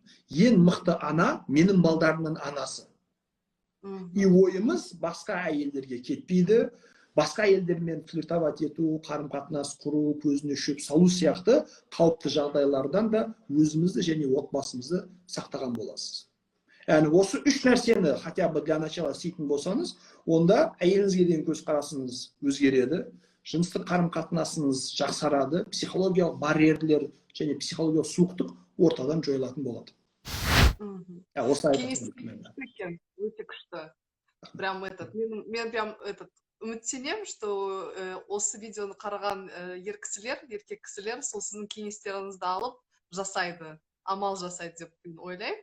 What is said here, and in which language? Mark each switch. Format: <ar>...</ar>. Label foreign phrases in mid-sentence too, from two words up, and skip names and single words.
<kk>Ең мықты ана менің балдарымның анасы. И ойымыз басқа әйелдерге кетпейді, басқа әйелдермен флиртовать ету, қарым-қатынас құру, көзіне шөп салу сияқты қауіпті жағдайлардан да өзімізді және отбасымызды сақтаған боласыз. Яғни осы 3 нәрсені</kk> <ru>хотя бы для начала</ru> <kk>істейтін болсаңыз, онда әйеліңізге деген көзқарасыңыз өзгереді, жыныстық қарым-қатынасыңыз жақсарады, психологиялық барьерлер және психологиялық суықтық ортадан жойылатын болады. Осы өте күшті. Прям мен прям үміттенемін, что осы видеоны қараған еркек кісілер сол сіздің кеңестеріңізді алып жасайды, амал жасайды деп ойлаймын.</kk>